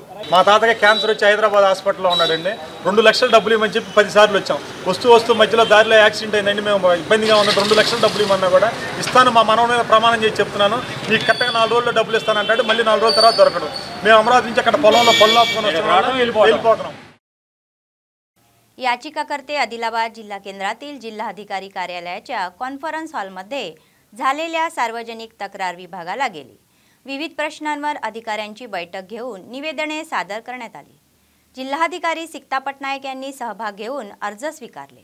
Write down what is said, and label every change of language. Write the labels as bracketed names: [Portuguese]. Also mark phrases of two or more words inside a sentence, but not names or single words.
[Telugu] మా తాతకి క్యాన్సర్ వచ్చి హైదరాబాద్ హాస్పిటల్లో ఉన్నాడండి। 2 లక్షలు డబ్బులు ఇవ్వమని చెప్పి 10 సార్లు వచ్చాం। వస్తూ మధ్యలో దారిలో యాక్సిడెంట్ అయిందండి, మేము ఇబ్బందిగా ఉన్న 2 లక్షలు డబ్బులు ఇవ్వమన్నా కూడా ఇస్తాను, మా మనవ మీద ప్రమాణం చేసి చెప్తున్నాను, మీకు కరెక్ట్గా 4 రోజుల్లో డబ్బులు ఇస్తానంటాడు। మళ్ళీ 4 రోజుల తర్వాత దొరకడు। మేము అమరావతి నుంచి అక్కడ పొలంలో పళ్ళు ఆపుకొని వెళ్ళిపోతున్నాం। [Marathi] याचिकाकर्ते आदिलाबाद जिल्हा केंद्रातील जिल्हाधिकारी कार्यालयाच्या कॉन्फरन्स हॉलमध्ये झालेल्या सार्वजनिक तक्रार विभागाला गेले। विविध प्रश्नांवर अधिकाऱ्यांची बैठक घेऊन निवेदने सादर करण्यात आली। जिल्हाधिकारी सिक्ता पटनायक यांनी सहभाग घेऊन अर्ज स्वीकारले।